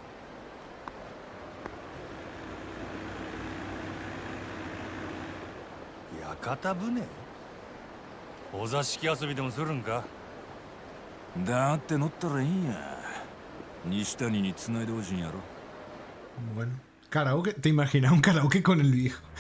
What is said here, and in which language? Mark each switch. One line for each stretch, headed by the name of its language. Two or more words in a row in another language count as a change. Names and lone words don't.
Japanese: 屋形船？お座敷遊びでもするんか？だって乗ったらいいんや。西谷に繋いでほしいんやろ。
Spanish: Bueno, karaoke, ¿te imaginas un karaoke con el viejo?